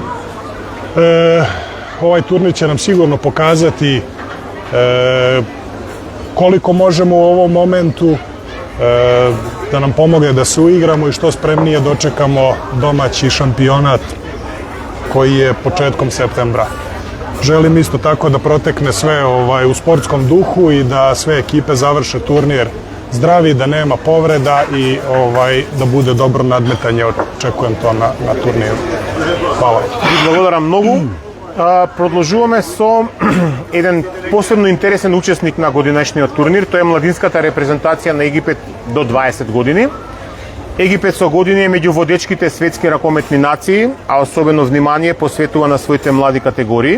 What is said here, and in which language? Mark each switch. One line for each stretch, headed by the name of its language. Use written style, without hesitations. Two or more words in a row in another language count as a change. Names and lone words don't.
Serbian: Ovaj turnir će nam sigurno pokazati koliko možemo u ovom momentu da nam pomogne da se uigramo i što spremnije dočekamo domaći šampionat koji je početkom septembra. Želim isto tako da protekne sve u sportskom duhu i da sve ekipe završe turnir zdravi, da nema povreda i da bude dobro nadmetanje. Očekujem to na turniru. Hvala.
Macedonian: Благодарам многу. Продолжуваме со еден посебно интересен учесник на годинешниот турнир. Тоа е младинската репрезентација на Египет до 20 години. Египет со години е меѓу водечките светски ракометни нации, а особено внимание посветува на своите млади категории.